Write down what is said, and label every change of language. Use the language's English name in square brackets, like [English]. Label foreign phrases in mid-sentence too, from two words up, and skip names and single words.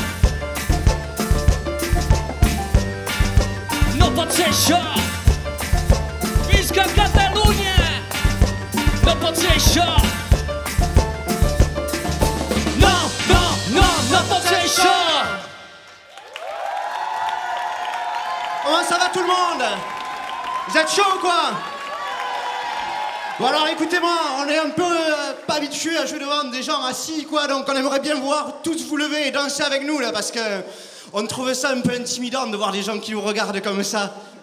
[Catalan] No pot ser això. Visca Catalunya. No pot ser això. No, no, no, no pot ser això. [French] Comment ça va tout le monde? Vous êtes chaud ou quoi? Bon alors écoutez-moi, on est un peu pas habitué à jouer devant des gens assis quoi, donc on aimerait bien voir tous vous lever et danser avec nous là, parce que on trouve ça un peu intimidant de voir des gens qui vous regardent comme ça.